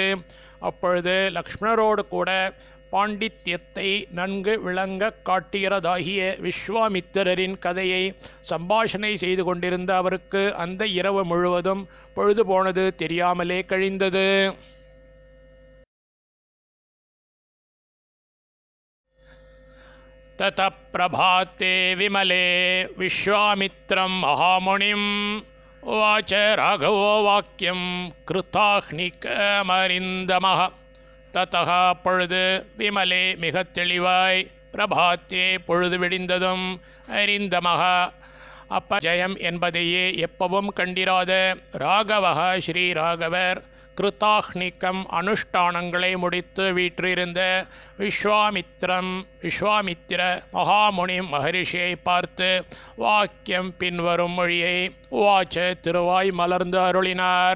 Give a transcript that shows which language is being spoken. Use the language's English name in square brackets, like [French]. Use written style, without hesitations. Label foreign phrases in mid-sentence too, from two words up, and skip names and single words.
[Tamil] அப்பொழுது லக்ஷ்மணரோடு கூட பாண்டித்யத்தை நன்கு விளங்க காட்டுகிறதாகிய விஸ்வாமித்திரரின் கதையை சம்பாஷணை செய்து கொண்டிருந்த அவருக்கு அந்த இரவு முழுவதும் பொழுது போனது தெரியாமலே கழிந்தது. [Sanskrit] ततः प्रभाते विमले विश्वामित्रं महामुनिम् उवाच राघवो वाक्यं कृताह्निकमरिन्दमः ततः [Tamil] பொழுது விமலே மிகத் தெளிவாய் பிரபாத்தே பொழுது விடிந்ததும் அறிந்தமக அப்பஜயம் என்பதையே எப்பவும் கண்டிராத ராகவக ஸ்ரீ ராகவர் கிருத்தாஹ்னிக்கம் அனுஷ்டானங்களை முடித்து வீற்றிருந்த விஸ்வாமித்திர மகாமுனி மகரிஷியை பார்த்து வாக்கியம் பின்வரும் மொழியை உவாச்ச திருவாய் மலர்ந்து அருளினார்.